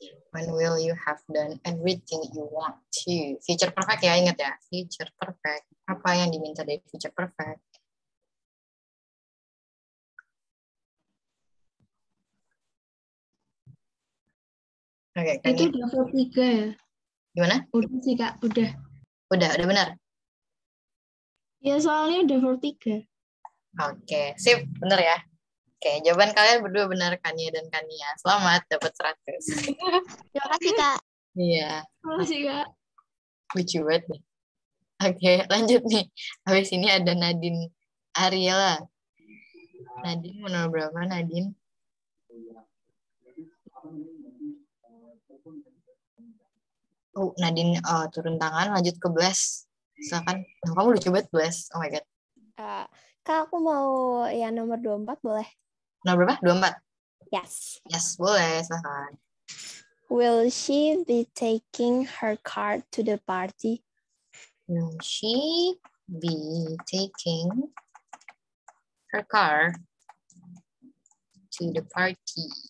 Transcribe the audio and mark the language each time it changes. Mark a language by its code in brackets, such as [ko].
[en] When will you have done everything you want to? [id] Future perfect ya, ingat ya. Future perfect. Apa yang diminta dari future perfect? Oke, Itu udah verb 3 ya? Gimana? Udah sih, Kak. Udah benar. Ya, soalnya udah verb 3. Oke, sip. Benar ya. Oke, jawaban kalian berdua benar, Kania dan Kania. Selamat, dapat 100. Terima kasih, Kak. Iya. Terima kasih, Kak. Lucu banget nih. Oke, lanjut nih. Habis ini ada Nadine Ariela. Nadine mau nomor berapa, Nadine? Oh, Nadine turun tangan, lanjut ke Bless. Silakan. Nah, kamu lucu banget, Bless. [en] Oh my God. [id] Kak, aku mau yang nomor 24, boleh? Nomor berapa? 24? [en] Yes, [id] boleh. Silakan. [en] Will she be taking her car to the party? Will she be taking her car to the party?